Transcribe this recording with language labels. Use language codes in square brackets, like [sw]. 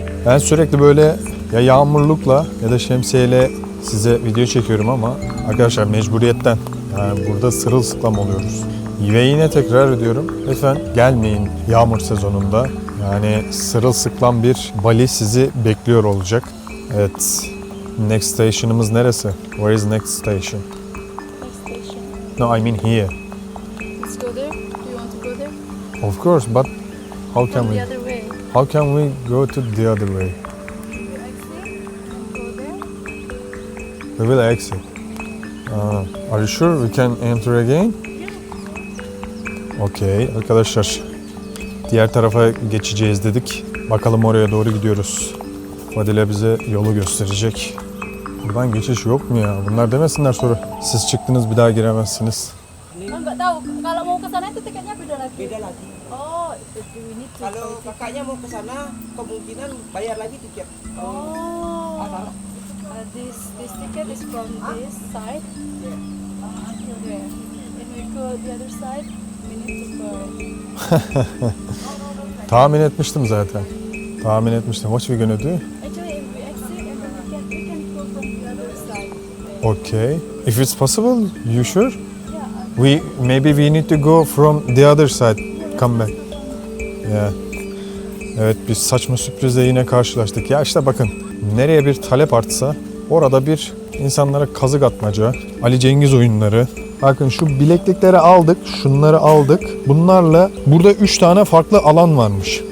[tr] Ben sürekli böyle ya yağmurlukla ya da şemsiyeyle size video çekiyorum ama arkadaşlar mecburiyetten. Yani burada sırılsıklam oluyoruz. Ve yine tekrar ediyorum. Lütfen gelmeyin yağmur sezonunda. Yani sırılsıklam bir Bali sizi bekliyor olacak. Evet. Next station'ımız neresi? [en] Where is next station? Next station. No, I mean here. Let's go there. Do you want to go there? Of course, but how can From the we? other way. How can we go to the other way? You exit and go there. We will exit. Are you sure we can enter again? [tr] Okay, arkadaşlar. Diğer tarafa geçeceğiz dedik. Bakalım oraya doğru gidiyoruz. Fadile bize yolu gösterecek. Buradan geçiş yok mu ya? Bunlar demesinler sonra. Siz çıktınız bir daha giremezsiniz. [id] Nggak tahu. Kalau mau ke sana itu tiketnya beda lagi. Beda lagi. [en] Oh, we need to. [id] Kalau kakaknya mau ke sana, kemungkinan bayar lagi tiket. Oh. [en] This ticket is from this side until there. When we go the other side, we need to go. [tr] Tahmin etmiştim zaten. Tahmin etmiştim. [en] What we gonna do? Actually, if we exit and then we can go from the other side. Okay. If it's possible, you sure? Yeah. Maybe we need to go from the other side. Come back. Yeah. [tr] Evet, biz saçma sürprizle yine karşılaştık. Ya işte bakın, nereye bir talep artsa orada bir insanlara kazık atmaca, Ali Cengiz oyunları. Bakın şu bileklikleri aldık, şunları aldık. Bunlarla burada 3 tane farklı alan varmış.